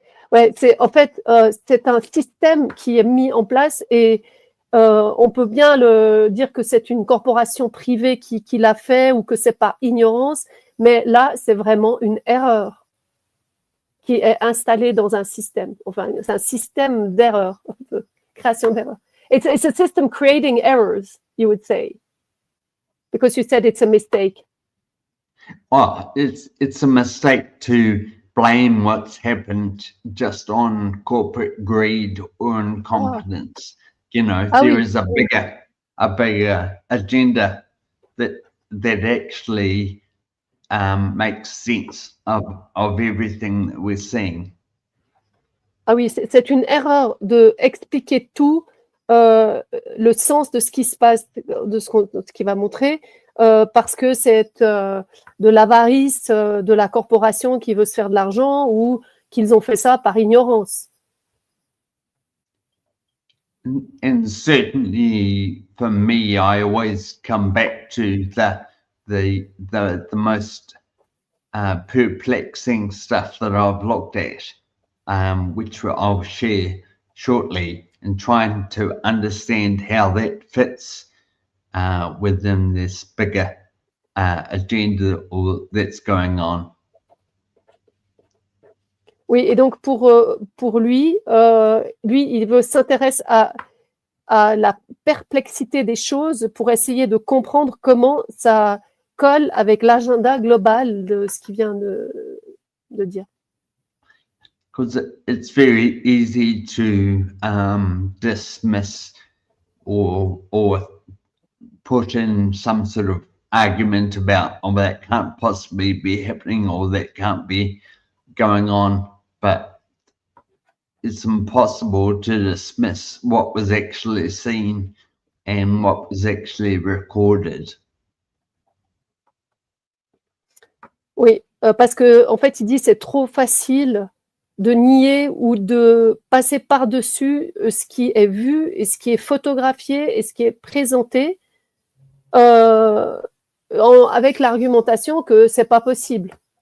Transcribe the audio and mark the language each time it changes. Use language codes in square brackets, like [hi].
[fr] Ouais, en fait, c'est un système qui est mis en place, et on peut bien dire que c'est une corporation privée qui l'a fait, ou que c'est par ignorance, mais là, c'est vraiment une erreur qui est installée dans un système. Enfin, c'est un système d'erreurs, de création d'erreurs. [en] It's a system creating errors, you would say, because you said it's a mistake. Oh, it's a mistake to blame what's happened just on corporate greed or incompetence. You know, there is a bigger agenda that actually makes sense of everything that we're seeing. [fr] Ah oui, c'est une erreur de expliquer tout, le sens de ce qui se passe, de ce qu'il va montrer, parce que c'est de l'avarice de la corporation qui veut se faire de l'argent, ou qu'ils ont fait ça par ignorance. [en] And certainly for me, I always come back to the most perplexing stuff that I've looked at, which I'll share shortly, and trying to understand how that fits within this bigger agenda that's going on. [fr] Oui, et donc pour lui, il s'intéresse à la perplexité des choses pour essayer de comprendre comment ça colle avec l'agenda global de ce qu'il vient de dire. [en] Because it's very easy to dismiss or put in some sort of argument about, oh, that can't possibly be happening, or that can't be going on, but it's impossible to dismiss what was actually seen and what was actually recorded. [fr] Oui, parce que en fait, il dit c'est trop facile de nier ou de passer par-dessus ce qui est vu et ce qui est photographié et ce qui est présenté, avec l'argumentation que c'est pas possible.